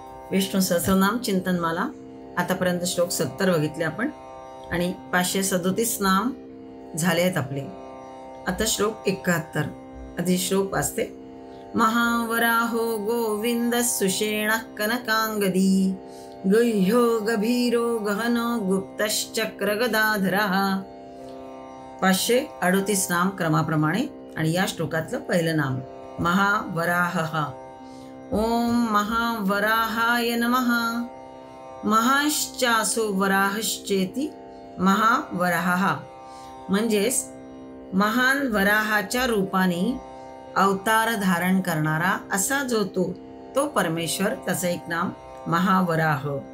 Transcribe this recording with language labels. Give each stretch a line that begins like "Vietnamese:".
Marathi: विष्णू सहस्रनाम चिंतनमाला आतापर्यंत श्लोक 70 बघितले आपण आणि 537 नाम झाले आहेत आपले. आता श्लोक 71 आधी श्लोक वाचते.
Sanskrit: महावराहो गोविंद सुषेण कनकांगदी गुह्यो गभीरो गहनो गुप्तश्चक्र गदाधरः.
Marathi: 538 नाम क्रमाप्रमाणे आणि या श्लोकातलं पहिलं नाम महावराहः.
Sanskrit: ओम महावराहाय नमः. महाश्चासो वराहश्चेती महावराहः
Marathi: म्हणजेच महान वराहाच्या रूपाने अवतार धारण करणारा असा जो तो परमेश्वर, त्याचं एक नाम महावराह.